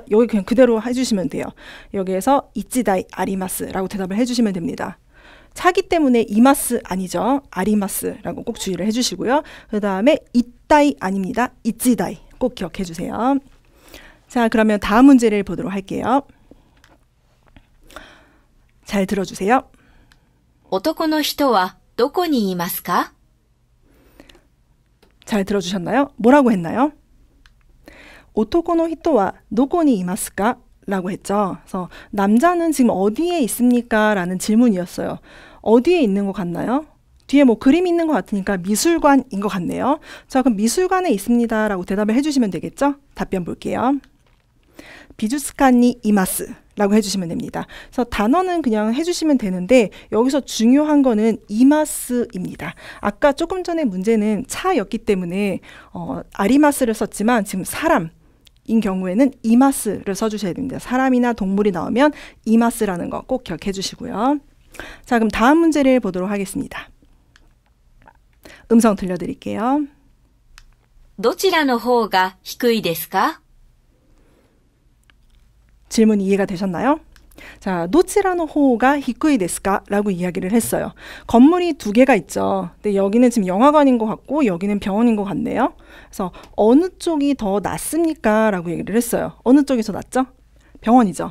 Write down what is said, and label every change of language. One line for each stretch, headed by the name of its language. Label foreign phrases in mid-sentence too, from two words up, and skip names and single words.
Korean: 여기 그냥 그대로 해주시면 돼요. 여기에서
Japanese: 一台あります
Korean: 라고 대답을 해주시면 됩니다. 차기 때문에 이마스 아니죠. 아리마스라고 꼭 주의를 해주시고요. 그 다음에 이따이 아닙니다. 이치다이 꼭 기억해 주세요. 자, 그러면 다음 문제를 보도록 할게요. 잘 들어주세요.
Japanese: 男の人はどこにいますか?
Korean: 잘 들어주셨나요? 뭐라고 했나요?
Japanese: 男の人はどこにいますか?
Korean: 라고 했죠. 그래서 남자는 지금 어디에 있습니까? 라는 질문이었어요. 어디에 있는 것 같나요? 뒤에 뭐 그림 있는 것 같으니까 미술관인 것 같네요. 자, 그럼 미술관에 있습니다. 라고 대답을 해주시면 되겠죠? 답변 볼게요.
Japanese: 美術館にいます
Korean: 라고 해주시면 됩니다. 그래서 단어는 그냥 해주시면 되는데 여기서 중요한 거는 이마스입니다. 아까 조금 전에 문제는 차였기 때문에 아리마스를 썼지만 지금 사람 인 경우에는 이마스를 써주셔야 됩니다. 사람이나 동물이 나오면 이마스라는 거 꼭 기억해 주시고요. 자, 그럼 다음 문제를 보도록 하겠습니다. 음성 들려드릴게요.
Japanese: どちらの方が低いですか?
Korean: 질문 이해가 되셨나요? 자,
Japanese: どちらの方が低いですか?
Korean: 라고 이야기를 했어요. 건물이 두 개가 있죠. 근데 여기는 지금 영화관인 것 같고 여기는 병원인 것 같네요. 그래서 어느 쪽이 더 낫습니까? 라고 얘기를 했어요. 어느 쪽이 더 낫죠? 병원이죠.